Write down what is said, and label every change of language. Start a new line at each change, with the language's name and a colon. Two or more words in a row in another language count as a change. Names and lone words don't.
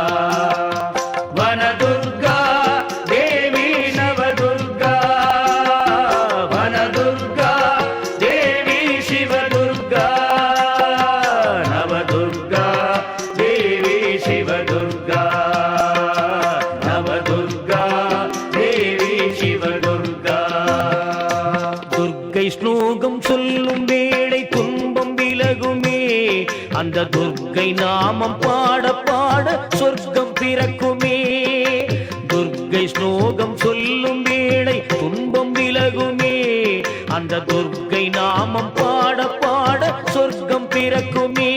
Sanskrit: वनदुर्गा देवी नवदुर्गा, वनदुर्गा देवी शिवदुर्गा, नवदुर्गा देवी शिवदुर्गा, नवदुर्गा देवी शिवदुर्गा.
Tamil: துர்க்கை ஸ்லோகம் சொல்லும் வேளை துன்பம் விலகுமே, அந்த துர்க்கை நாமம் பாட பாட சொர்க்கம் பிறக்குமே. துர்க்கை ஸ்லோகம் சொல்லும் வேளை துன்பம் விலகுமே, அந்த துர்க்கை நாமம் பாட பாட சொர்க்கம் பிறக்குமே.